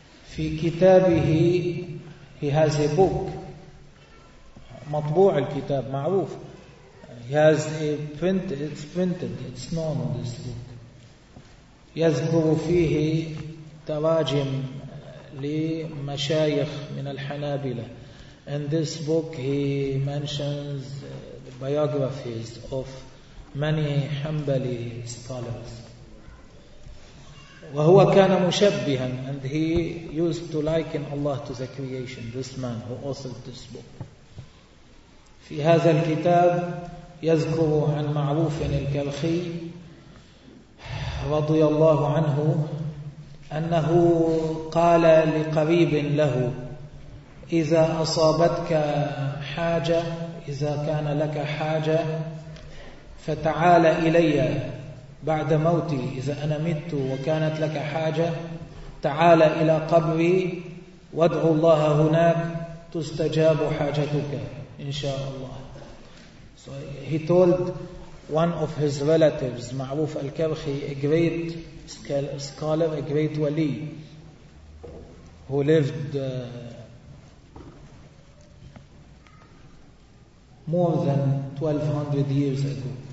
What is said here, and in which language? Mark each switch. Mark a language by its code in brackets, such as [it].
[ar] في كتابه, [en] he has a book, [ar] مطبوع الكتاب معروف, [en] he has a print, it's printed, it's known, this book. [ar] يذكر فيه تراجم لمشايخ من الحنابلة. [en] In this book he mentions the biographies of many Hanbali scholars. [ar] وهو كان مشبها, [en] and he used to liken Allah to the creation, this man who authored this book. [ar] في هذا الكتاب يذكر عن معروف الكلخي رضي الله عنه أنه قال لقريب له, إذا أصابتك حاجة, إذا كان لك حاجة فتعال إلي بعد موتي, إذا أنا مت وكانت لك حاجة تعال إلى قبري وادعو الله هناك تستجاب حاجتك إن شاء الله. [en] So he told one of his relatives, معروف الكرخي, a great scholar, a great wali, who lived more than 1200 years ago.